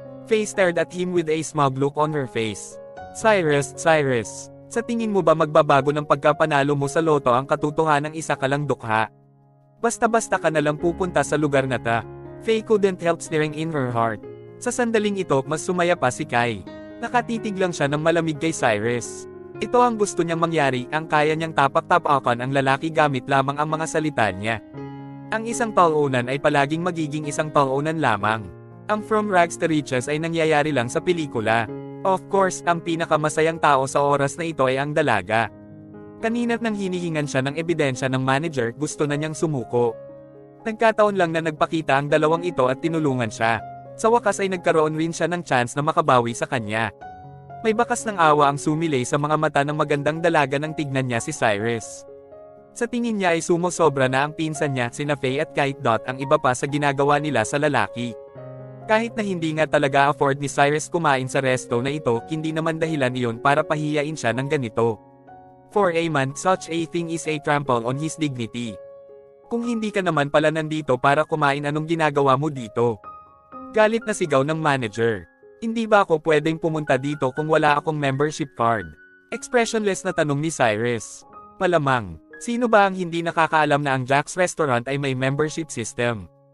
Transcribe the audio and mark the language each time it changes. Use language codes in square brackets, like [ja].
[en] Faye stared at him with a smug look on her face. [tl] Cyrus, sa tingin mo ba magbabago ng pagkapanalo mo sa loto ang katotohanang isa ka lang dukha? Basta-basta ka na lang pupunta sa lugar na ta. [en] Faye couldn't help staring in her heart. [tl] Sa sandaling ito, mas sumaya pa si Kai. Nakatitig lang siya ng malamig kay Cyrus. Ito ang gusto niyang mangyari, ang kaya niyang tapak-tapakan ang lalaki gamit lamang ang mga salita niya. Ang isang talunan ay palaging magiging isang talunan lamang. Ang From Rags to Riches ay nangyayari lang sa pelikula. [en] Of course, [tl] ang pinakamasayang tao sa oras na ito ay ang dalaga. Kanina't nang hinihingan siya ng ebidensya ng manager, gusto na niyang sumuko. Nagkataon lang na nagpakita ang dalawang ito at tinulungan siya. Sa wakas ay nagkaroon rin siya ng chance na makabawi sa kanya. May bakas ng awa ang sumilay sa mga mata ng magandang dalaga nang tignan niya si Cyrus. Sa tingin niya ay sumosobra na ang pinsan niya, sina Faye at Kite Dot ang iba pa sa ginagawa nila sa lalaki. Kahit na hindi nga talaga afford ni Cyrus kumain sa resto na ito, hindi naman dahilan iyon para pahiyain siya ng ganito. [en] For a man, such a thing is a trample on his dignity. [tl] Kung hindi ka naman pala nandito para kumain, anong ginagawa mo dito? Galit na sigaw ng manager. Hindi ba ako pwedeng pumunta dito kung wala akong membership card? Expressionless na tanong ni Cyrus. Malamang, sino ba ang hindi nakakaalam na ang Jack's Restaurant ay may membership system?